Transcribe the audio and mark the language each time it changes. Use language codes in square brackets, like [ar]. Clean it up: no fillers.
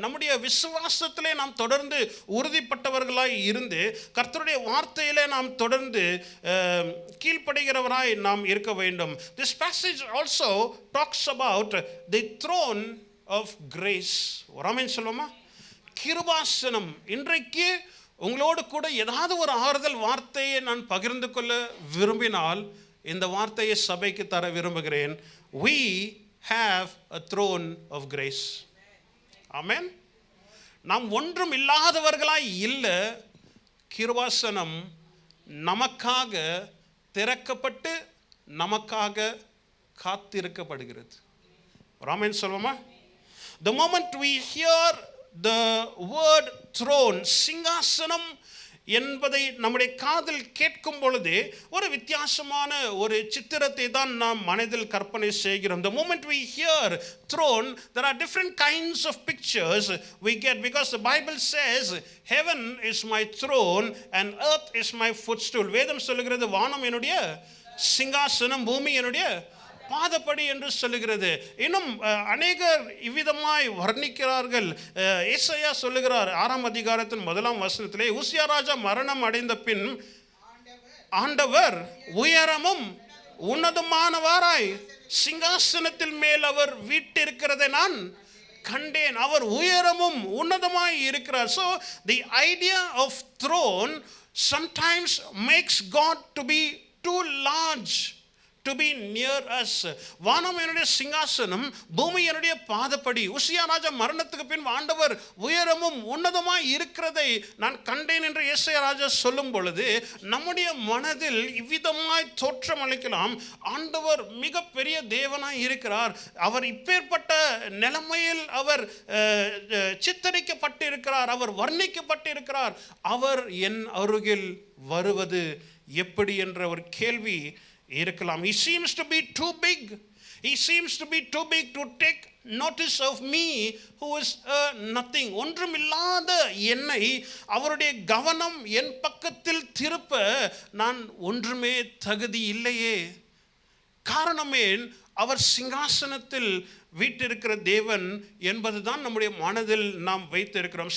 [ta] நம்முடைய விசுவாசத்திலே நாம் தொடர்ந்து உறுதிப்பட்டவர்களாய் இருந்து கர்த்தருடைய வார்த்தையிலே நாம் தொடர்ந்து கீழ்ப்படுகிறவராய் நாம் இருக்க வேண்டும். [en] This passage also talks about the throne of grace. [ta] ஒரு ஆமென் சொல்லுமா? கிருபாசனம். இன்றைக்கு உங்களோடு கூட ஏதாவது ஒரு ஆறுதல் வார்த்தையை நான் பகிர்ந்து கொள்ள விரும்பினால் இந்த வார்த்தையை சபைக்கு தர விரும்புகிறேன். [en] We have a throne of grace. Amen. [ta] நாம் ஒன்றும் இல்லாதவர்களாய் இல்லை. கிருபாசனம் நமக்காக திறக்கப்பட்டு நமக்காக காத்திருக்கப்படுகிறது. ஆமென் சொல்வோமா? [en] The moment we hear the word throne, சிங்காசனம் என்பதை நம்முடைய காதில் கேட்கும் பொழுது ஒரு வித்தியாசமான ஒரு சித்திரத்தை தான் நாம் மனதில் கற்பனை செய்கிறோம். The moment we hear throne, there are different kinds of pictures we get, because the Bible says heaven is my throne and earth is my footstool. [ta] வேதம் சொல்லுகிறது வானம் என்னுடைய சிங்காசனம், பூமி என்னுடைய பாதப்படி என்று சொல்லுகிறது. இன்னும் அநேகர் இவ்விதமாய் வர்ணிக்கிறார்கள். ஏசாயா சொல்லுகிறார் 6ஆம் அதிகாரத்தின் 1ஆம் வசனத்திலே, உசியா ராஜா மரணம் அடைந்த பின் ஆண்டவர் உயரமும் உன்னதமானவராய் சிங்காசனத்தில் மேல் அவர் வீற்றிருக்கிறதை நான் கண்டேன். அவர் உயரமும் உன்னதமாய் இருக்கிறார். [en] So the idea of throne sometimes makes God to be too large to be near us. [ta] வானம் என்னுடைய சிங்காசனம், பூமி என்னுடைய பாதப்படி. உசியா ராஜா மரணத்துக்கு பின் ஆண்டவர் உயரமும் உன்னதமாய் இருக்கிறதை நான் கண்டேன் என்று ஏசாயா ராஜா சொல்லும் பொழுது நம்முடைய மனதில் இவ்விதமாய் தோற்றம் அளிக்கலாம். ஆண்டவர் மிகப்பெரிய தேவனாய் இருக்கிறார். அவர் இப்பேற்பட்ட நிலைமையில் அவர் சித்தரிக்கப்பட்டு இருக்கிறார், அவர் வர்ணிக்கப்பட்டு இருக்கிறார். அவர் என் அருகில் வருவது எப்படி என்ற ஒரு கேள்வி இருக்கலாம். [en] He seems to be too big. He seems to be too big to take notice of me who is nothing. [ta] ஒன்றுமில்லாத என்னை அவருடைய கவனம் என் பக்கத்தில் திருப்ப நான் ஒன்றுமே தகுதி இல்லையே. காரணமேன் அவர் சிங்காசனத்தில் வீற்றிருக்கிற தேவன் என்பதுதான் நம்முடைய மனதில் நாம் வைத்திருக்கிறோம்.